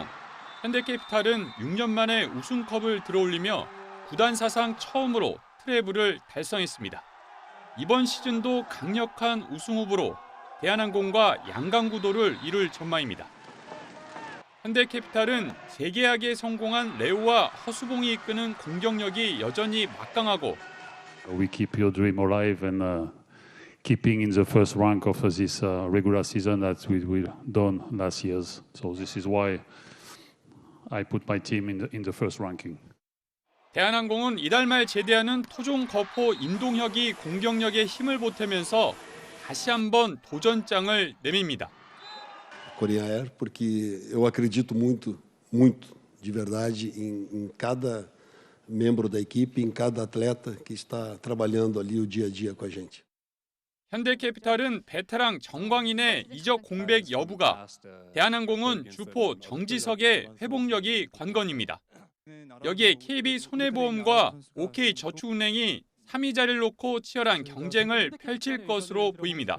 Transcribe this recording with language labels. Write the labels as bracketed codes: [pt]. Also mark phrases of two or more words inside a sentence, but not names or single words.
[ko] 현대캐피탈은 6년 만에 우승컵을 들어올리며 구단 사상 처음으로 트래블을 달성했습니다. 이번 시즌도 강력한 우승 후보로 대한항공과 양강 구도를 이룰 전망입니다. 현대캐피탈은 재계약에 성공한 레오와 허수봉이 이끄는 공격력이 여전히 막강하고 [en] We keep your dream alive and keeping in the first rank of this regular season that we done last years. So this is why I put my team in the first ranking. [ko] 대한항공은 이달 말 제대하는 토종 거포 임동혁이 공격력에 힘을 보태면서 다시 한번 도전장을 내밉니다. [en] Korean Air, [pt] porque eu acredito muito de verdade em cada membro da equipe, em cada atleta que está trabalhando ali o dia a dia com a gente. [ko] 현대캐피탈은 베테랑 정광인의 이적 공백 여부가, 대한항공은 주포 정지석의 회복력이 관건입니다. 여기에 KB손해보험과 OK저축은행이 3위 자리를 놓고 치열한 경쟁을 펼칠 것으로 보입니다.